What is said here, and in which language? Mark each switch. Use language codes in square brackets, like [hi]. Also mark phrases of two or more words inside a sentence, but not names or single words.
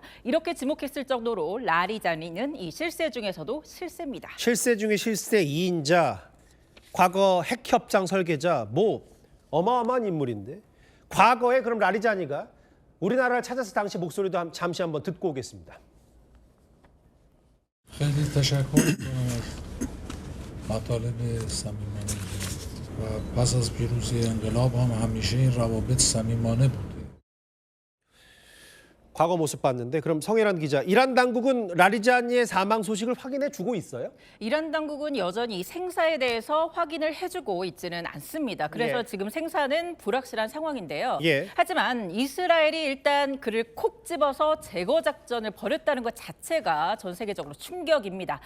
[ko] 이렇게 지목했을 정도로 라리자니는 이 실세 중에서도 실세입니다. 실세 중에 실세 2인자, 과거 핵협상 설계자, 어마어마한 인물인데 과거에 그럼 라리자니가 우리나라를 찾아서 당시 목소리도 잠시 한번 듣고 오겠습니다. [fa] خیلی تشکر می‌کنم مطالب صمیمانه و پس از پیروزی انقلاب هم همیشه این روابط صمیمانه بوده. [ko] 과거 모습 봤는데 그럼 성혜란 기자, 이란 당국은 라리자니의 사망 소식을 확인해 주고 있어요? 이란 당국은 여전히 생사에 대해서 확인을 해주고 있지는 않습니다. 그래서 예. 지금 생사는 불확실한 상황인데요. 예. 하지만 이스라엘이 일단 그를 콕 집어서 제거 작전을 벌였다는 것 자체가 전 세계적으로 충격입니다.